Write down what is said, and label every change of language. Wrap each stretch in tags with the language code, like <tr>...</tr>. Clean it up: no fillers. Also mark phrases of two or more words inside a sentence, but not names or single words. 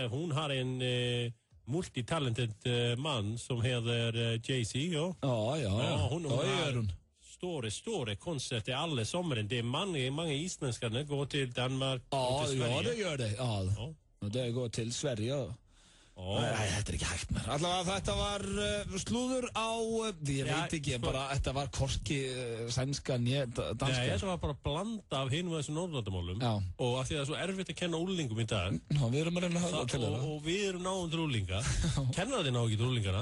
<sv>Hon har en multitalented man som heter Jay-Z, ja. Ja. Hon gör hon. Stora konserter alla sommaren. Det är många isländska som går till Danmark och till Sverige. Ja, det gör det. Ja. Och det går till Sverige. Nej,</sv> <is>þetta ekki hægt mér. Allavega þetta var slúður á, ég veit ekki, bara þetta var hvorki sænska né danska. Nei, þetta var bara blanda af hinum þessum Norðurlandamálum. Já. Og af því að það er svo erfitt að kenna úlingum í dag. Já, við erum að reyna að hafa til það. Og við erum náðum til úlinga. Kennararnir ná ekki til úlingana.</is>